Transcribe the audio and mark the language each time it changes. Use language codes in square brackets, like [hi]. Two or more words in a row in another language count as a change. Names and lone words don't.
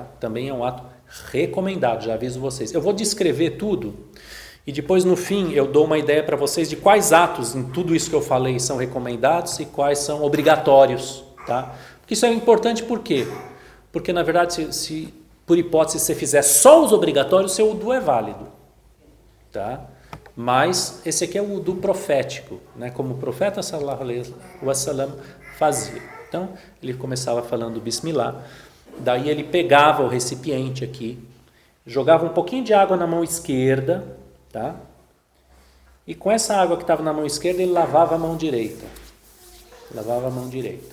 [pt] Também é um ato recomendado, já aviso vocês. Eu vou descrever tudo e depois, no fim, eu dou uma ideia para vocês de quais atos em tudo isso que eu falei são recomendados e quais são obrigatórios, tá? Porque isso é importante por quê? Porque, na verdade, se por hipótese você fizer só os obrigatórios, seu wudu é válido, tá? Mas esse aqui é o wudu profético, né? Como o profeta [ar] صلى الله عليه وسلم [pt] fazia. Então, ele começava falando Bismillah, daí ele pegava o recipiente aqui, jogava um pouquinho de água na mão esquerda, tá? E com essa água que estava na mão esquerda, ele lavava a mão direita. Lavava a mão direita.